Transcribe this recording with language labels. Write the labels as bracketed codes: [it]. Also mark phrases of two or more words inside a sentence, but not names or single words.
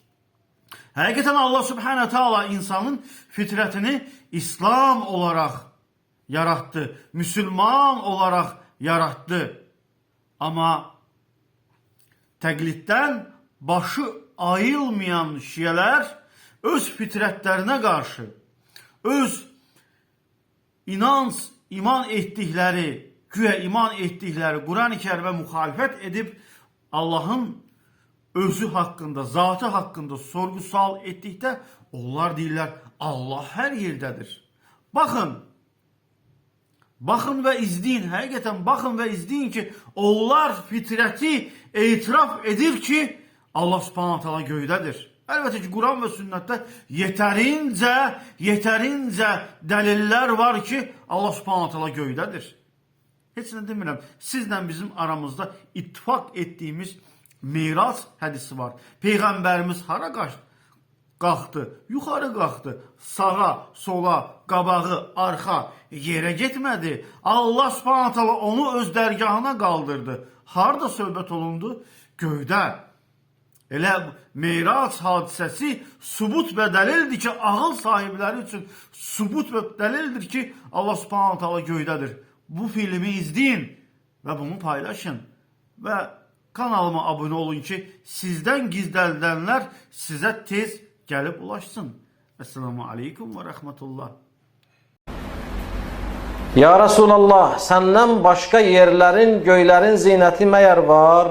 [tr] Hakikaten [ar] الله سبحانه وتعالى [tr] insanın fitretini İslam olarak yarattı. Müslüman olarak yarattı. [az] Ama təqliddən başı ayılmayan şiələr öz fitretlerine karşı, öz iman etdikləri, güya iman etdikləri Quran-ı Kərimə müxalifət edib Allah'ın özü hakkında, zatı hakkında sorgu sual etdikdə onlar deyirlər Allah her yerdedir. [tr] Bakın ve izleyin, hakikaten bakın ve izleyin ki onlar fitreti itiraf edir ki [ar] الله سبحانه وتعالى [tr] göydədir. Elbette ki Kur'an ve sünnette yeterince deliller var ki [ar] الله سبحانه وتعالى [tr] göydədir. [az] Heç nə demirəm. Sizlə bizim aramızda ittifak ettiğimiz Mirac hadisi var. Peygamberimiz hara qalxdı, yuxarı qalxdı, sağa, sola, qabağı, arxa yerə getmədi. [ar] الله سبحانه وتعالى [az] onu öz dərgahına qaldırdı. Harda söhbət olundu? Göydə. Elə Mirac hadisəsi subut və dəlildir ki, ağıl sahibləri üçün subut və dəlildir ki, [ar] الله سبحانه وتعالى [az] göydədir. [tr] Bu filmi izleyin ve bunu paylaşın. Ve kanalıma abone olun ki sizden gizlədilenlər sizə tez gelip ulaşsın. [ar] السلام عليكم ورحمة الله. يا رسول الله, senden başka yerlerin, göylerin zineti meğer var.